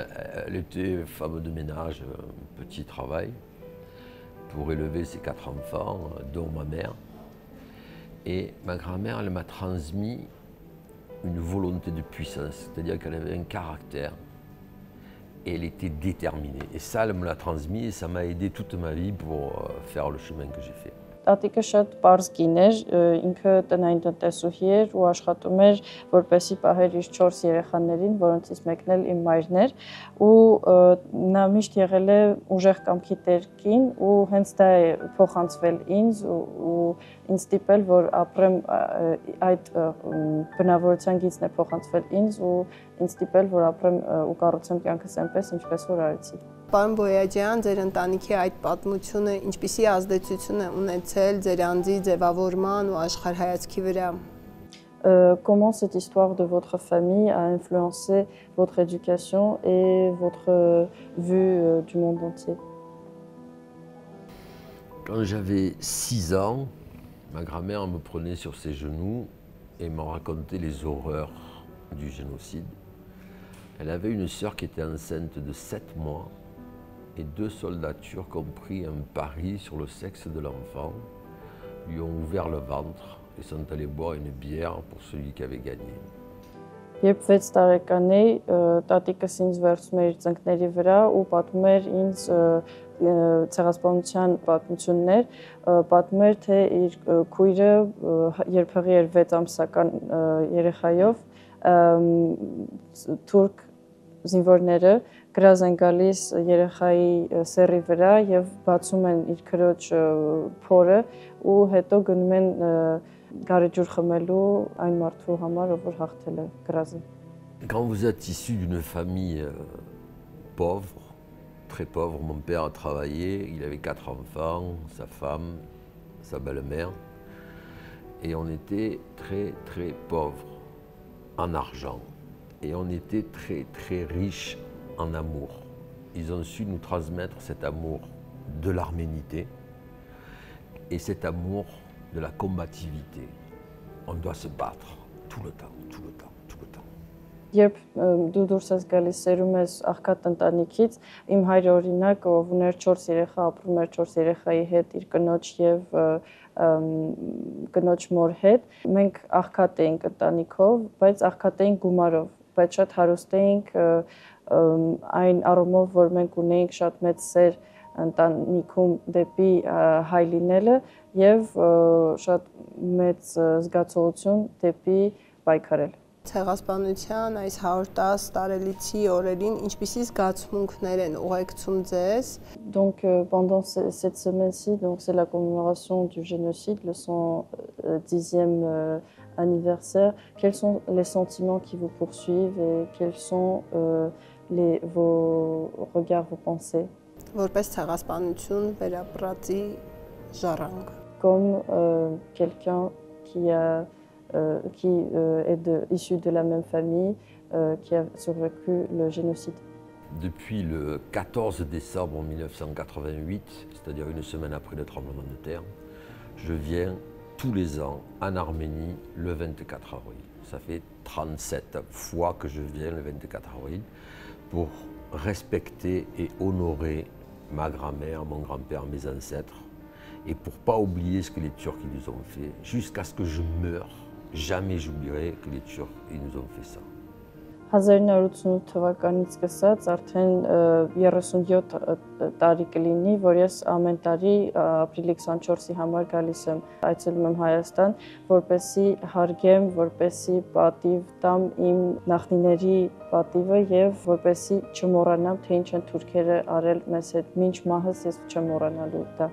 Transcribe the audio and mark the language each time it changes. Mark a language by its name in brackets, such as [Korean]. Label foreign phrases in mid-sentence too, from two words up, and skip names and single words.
[French] Elle était femme de ménage, petit travail, pour élever ses 4 enfants, dont ma mère. Et ma grand-mère, elle m'a transmis une volonté de puissance, c'est-à-dire qu'elle avait un caractère et elle était déterminée. Et ça, elle me l'a transmis et ça m'a aidé toute ma vie pour faire le chemin que j'ai fait. [Armenian] Տատիկը շատ պարզ կին էր, ինքը տնային տնտեսուհի էր ու աշխատում էր, որպեսզի պահեր իր 4 երեխաներին, որոնցից մեկն էլ իմ մայրն էր, ու նա միշտ եղել է ուժեղ կամքի տեր կին ու հենց դա է փոխանցվել ինձ ու ինձ ստիպել, որ ապրեմ այդ բնավորության գիծն է փոխանցվել ինձ ու ինձ ստիպել, որ ապրեմ ու կառուցեմ կյանքս այնպես, ինչպես որ արեցի։ Պարոն Բոյաջյան, ձեր ընտանիքի այդ պատմությունը ինչպիսի ազդեցություն է ունեցել ձեր անձի ձևավորման ու աշխարհայացքի վրա։ [French] Comment cette histoire de votre famille a influencé votre éducation et votre vue du monde entier? Quand j'avais 6 ans, ma grand-mère me prenait sur ses genoux et me racontait les horreurs du génocide. Elle avait une sœur qui était enceinte de 7 mois. Et 2 soldats turcs ont pris un pari sur le sexe de l'enfant, lui ont ouvert le ventre et sont allés boire une bière pour celui qui avait gagné. [Armenian] Երբ 6 տարեկան էի, տատիկս ինձ վերցում էր իր ծնկների վրա ու պատմում էր ինձ ցեղասպանության պատմություններ, պատմում էր, թե իր քույրը երբեղի էր 6 ամսական երեխայով, թուրք զինվորները գրազ են գալիս երեխայի սեռի վրա եւ բացում են իր քրոջ փորը ու հետո գնում են գարեջուր խմելու այն մարդու համար, ով որ հաղթել է գրազը։ [French] Quand vous êtes issu d'une famille pauvre, très pauvre, mon père a travaillé, il avait 4 enfants, sa femme, sa belle-mère, et on était très très pauvres en argent et on était très très riches en amour. Ils ont su nous transmettre cet amour de l'arménité et cet amour de la combativité. On doit se battre tout le temps, tout le temps, tout le temps. [Armenian] Երբ դու դուրս ես գալիս սերում ես աղքատ ընտանիքից, իմ հայրը օրինակ ով ուներ 4 երեխա, ապրում էր 4 երեխայի հետ, իր կնոջ եւ կնոջ մոր հետ, մենք աղքատ էինք ընտանիքով, բայց աղքատ էինք գումարով, բայց շատ հարուստ էինք այն առումով, որ մենք ունեինք շատ մեծ սեր ընտանիքում դեպի հայ լինելը եւ շատ մեծ զգացողություն դեպի պայքարել։ Ցեղասպանության այս 110 տարելիցի օրերին ինչպիսի զգացմունքներ են ուղեկցում ձեզ։ [French] Donc pendant cette semaine-ci, donc c'est la commémoration du génocide, le 110e anniversaire. Quels sont les sentiments qui vous poursuivent et quels sont vos regards, vos pensées? [Armenian] Որպես ցեղասպանություն վերապրածի ժառանգ։ [French] Comme quelqu'un qui est issu de la même famille, qui a survécu le génocide. Depuis le 14 décembre 1988, c'est-à-dire une semaine après le tremblement de terre, je viens tous les ans en Arménie le 24 avril. Ça fait 37 fois que je viens le 24 avril pour respecter et honorer ma grand-mère, mon grand-père, mes ancêtres, et pour ne pas oublier ce que les Turcs ils nous ont fait, jusqu'à ce que je meure, jamais j'oublierai que les Turcs ils nous ont fait ça. [Armenian] 1988 թվականից սկսած արդեն 37 տարի կլինի, որ ես ամեն տարի ապրիլի 24-ի համար գալիս եմ, այցելում եմ Հայաստան, որպեսզի հարգեմ, որպեսզի պատիվ տամ իմ նախնիների պատիվը եւ որպեսզի չմոռանամ, թե ինչ են թուրքերը արել մեզ հետ, մինչ մահս ես չեմ մոռանալու դա։